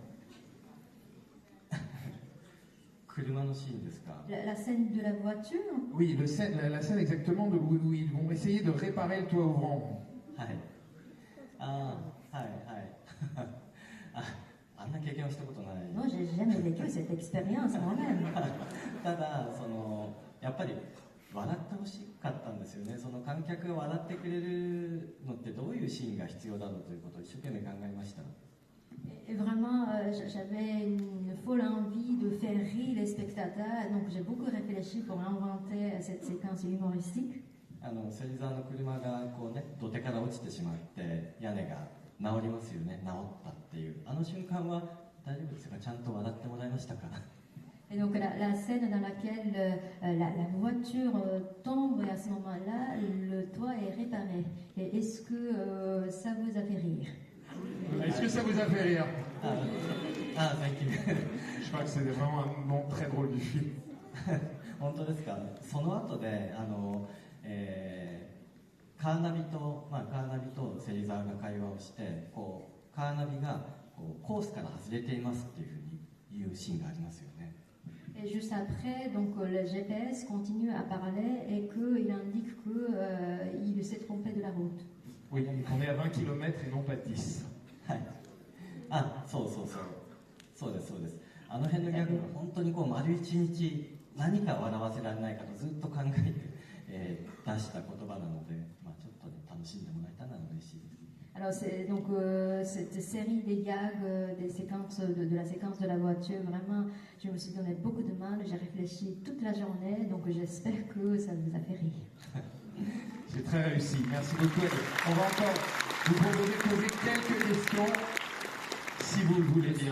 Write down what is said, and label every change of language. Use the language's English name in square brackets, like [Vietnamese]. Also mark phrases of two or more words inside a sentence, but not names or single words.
[French] La scène de la voiture? Oui, la scène exactement où ils vont essayer de réparer le toit ouvrant. Non, j'ai jamais vécu cette expérience moi-même. [Japanese] ただやっぱり笑ってほしかったんですよね。その観客が笑ってくれるのってどういうシーンが必要だろうということを一生懸命考えました。 [French] Et vraiment, j'avais une folle envie de faire rire les spectateurs, donc j'ai beaucoup réfléchi pour inventer cette séquence humoristique. [Japanese] 芹沢の車がこうね、土手から落ちてしまって屋根が治りますよね、治ったっていうあの瞬間は大丈夫ですか？ちゃんと笑ってもらいましたか？ [French] Et donc la scène dans laquelle la voiture tombe et à ce moment-là, le toit est réparé. Et est-ce que ça vous a fait rire? Est-ce que ça vous a fait rire? [English] thank you. [French] Je crois que c'est vraiment un moment très drôle du film. [Japanese] 本当ですか？その後でカーナビと芹沢が会話をしてカーナビがコースから外れていますっていうふうに言うシーンがありますよね。 [French] Et juste après, donc le GPS continue à parler et qu'il indique qu'il s'est trompé de la route. Oui, qu'on est à 20 km et non pas 10. [Japanese] はい。そうです。あの辺のギャグは本当に丸一日何か笑わせられないかとずっと考えて、出した言葉なので、ちょっとね楽しんでもらえたら嬉しいです。 [French] Alors c'est donc cette série des gags, des séquences de la séquence de la voiture, vraiment, je me suis donné beaucoup de mal, j'ai réfléchi toute la journée, donc j'espère que ça vous a fait rire. C'est très réussi, merci beaucoup. On va encore vous proposer de poser quelques questions, si vous le voulez bien.